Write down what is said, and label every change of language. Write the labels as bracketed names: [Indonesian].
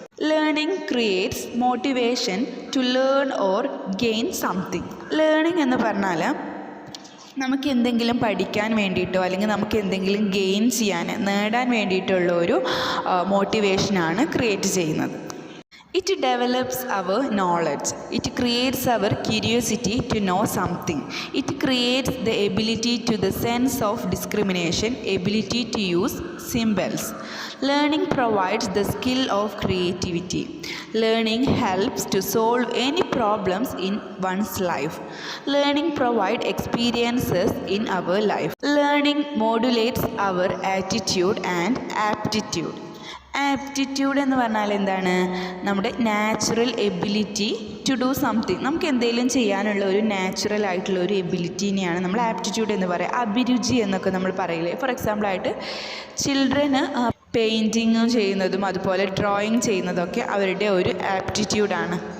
[English] Learning creates motivation to learn or gain something. [Malayalam] Learning എന്ന് പറഞ്ഞാൽ നമുക്ക് എന്തെങ്കിലും പഠിക്കാൻ വേണ്ടിയിട്ടോ അല്ലെങ്കിൽ നമുക്ക് എന്തെങ്കിലും ഗെയിൻ ചെയ്യാൻ, നേടാൻ വേണ്ടിയിട്ടുള്ള ഒരു മോട്ടിവേഷനാണ് ക്രിയേറ്റ് ചെയ്യുന്നത്. [English] It develops our knowledge. It creates our curiosity to know something. It creates the ability to the sense of discrimination, ability to use symbols. Learning provides the skill of creativity. Learning helps to solve any problems in one's life. Learning provides experiences in our life. Learning modulates our attitude and aptitude. Aptitude [Malayalam] എന്ന് പറഞ്ഞാൽ എന്താണ്, നമ്മുടെ [English] Natural ability to do something. [Malayalam] നമുക്ക് എന്തെങ്കിലും ചെയ്യാനുള്ള ഒരു natural ആയിട്ടുള്ള ഒരു എബിലിറ്റീനെയാണ് നമ്മൾ ആപ്റ്റിറ്റ്യൂഡ് എന്ന് പറയുക. അഭിരുചി എന്നൊക്കെ നമ്മൾ പറയില്ലേ. ഫോർ എക്സാമ്പിളായിട്ട് ചിൽഡ്രന് പെയിൻറ്റിങ് ചെയ്യുന്നതും അതുപോലെ ഡ്രോയിങ് ചെയ്യുന്നതൊക്കെ അവരുടെ ഒരു ആപ്റ്റിറ്റ്യൂഡാണ്.